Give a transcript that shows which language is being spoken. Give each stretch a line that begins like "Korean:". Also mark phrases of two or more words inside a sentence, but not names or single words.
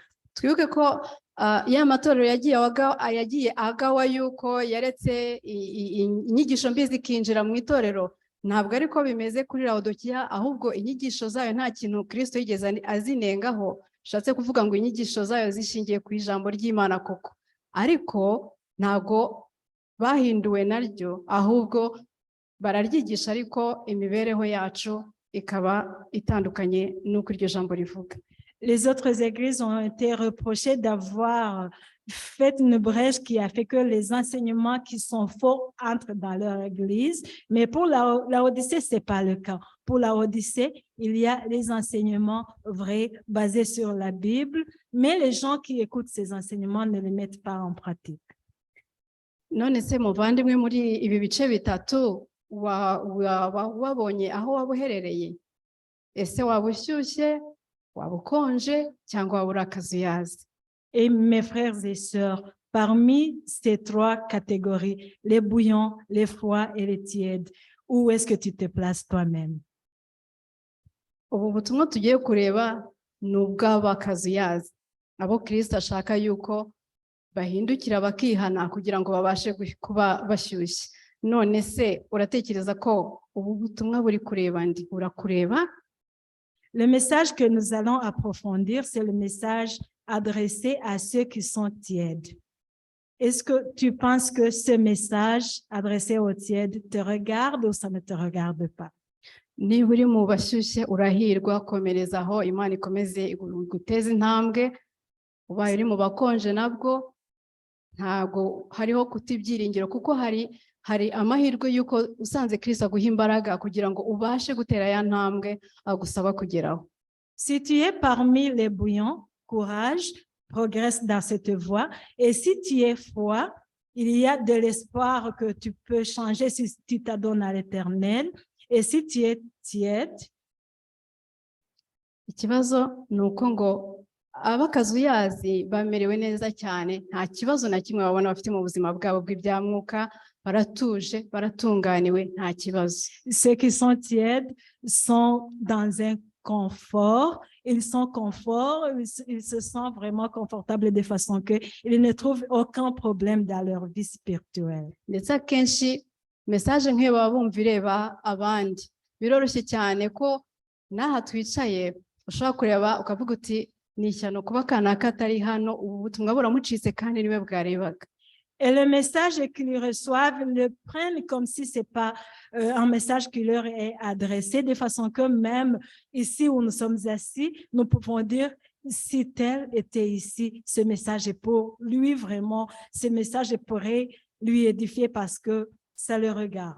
Kinyarwanda: Twibuke ko ya matorero yagiye agawa yuko yaretse inyigisho mbi zikinjira mu itorero, ntabwo ariko bimeze kuri Laodikiya, ahubwo inyigisho zayo nta kintu Kristo yigeze azinengaho. Bishatse kuvuga ngo inyigisho zayo zishingiye ku ijambo ry'Imana koko, ariko ntabwo bahinduwe naryo, ahubwo bararyigisha, ariko imibereho yacu ikaba itandukanye n'uko iryo jambo rivuga.
French: Les autres églises ont été reprochées d'avoir fait une brèche qui a fait que les enseignements qui sont faux entrent dans leur église. Mais pour la Odyssée, ce n'est pas le cas. Pour la Odyssée, il y a les enseignements vrais basés sur la Bible, mais les gens qui écoutent ces enseignements ne les mettent pas en pratique.
Kinyarwanda: None se muvandimwe muri ibi bice bitatu wabonye aho waba uherereye? Ese waba ushyushye, waba ukonje, cyangwa waba uri akazuyazi?
French: Et mes frères et sœurs, parmi ces trois catégories, les bouillants, les froids et les tièdes, où est-ce que tu te places toi-même?
Kinyarwanda: Ubu butumwa tugiye kureba ni ubw'abakazuyazi, abo Kristo ashaka yuko bahindukira bakihana kugira ngo babashe kuba bashyushye. None se uratekereza ko ubu butumwa buri kureba ndi? Urakureba?
French: Le message que nous allons approfondir, c'est le message adressé à ceux qui sont tièdes. Est-ce que tu penses que ce message adressé aux tièdes te regarde ou ça ne te regarde pas?
Kinyarwanda: Niba uri mu bashyushye urahirwa, komereza aho, Imana ikomeze guteza intambwe. Ubaye uri mu bakonje nabwo ntabwo hariho kuta ibyiringiro, kuko hari amahirwe y'uko usanze Kristo aguha imbaraga kugira ngo ubashe gutera ya ntambwe agusaba kugeraho.
French: Si tu es parmi les bouillants, courage, progresse dans cette voie. Et si tu es froid, il y a de l'espoir que tu peux changer si tu t'adonnes à l'Éternel. Et si tu es tiède,
Kinyarwanda: ikibazo ni uko ngo abakazuyazi bamerewe neza cyane, nta kibazo na kimwe babona bafite mu buzima bwabo bw'ibyamwuka, baratuje, baratunganiwe, nta kibazo.
French: ceux qui sont tièdes sont dans un confort, ils sont ils se sentent vraiment confortables de façon qu'ils ne trouvent aucun problème dans leur vie spirituelle.
Kinyarwanda: Ndetse akenshi message nk'iyo baba bumva ireba abandi, biroroshye cyane ko n'aha twicaye ushobora kureba ukavuga uti ni ishyano kuba kanaka atari hano, ubu butumwa buramucitse kandi niwe bwarebaga.
French: Et le message qu'ils reçoivent le prennent comme si ce n'est pas un message qui leur est adressé, de façon que même ici où nous sommes assis, nous pouvons dire, si tel était ici, ce message est pour lui vraiment, ce message pourrait lui édifier parce que ça le regarde.